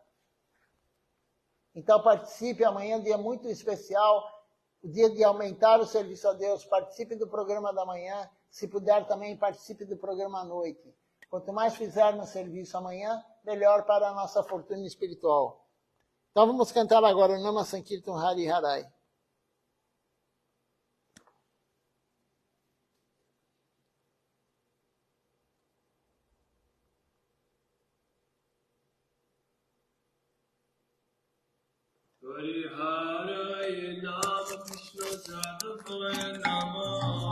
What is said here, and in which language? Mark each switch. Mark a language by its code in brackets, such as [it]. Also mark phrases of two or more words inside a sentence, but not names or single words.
[pt] Então participe, amanhã é um dia muito especial, o dia de aumentar o serviço a Deus. Participe do programa da manhã, se puder também participe do programa à noite. Quanto mais fizer no serviço amanhã, melhor para a nossa fortuna espiritual. Então vamos cantar agora o [sa] नाम संकीर्तन हरि हरै. हरि हरै नम कृष्ण जादवाय नम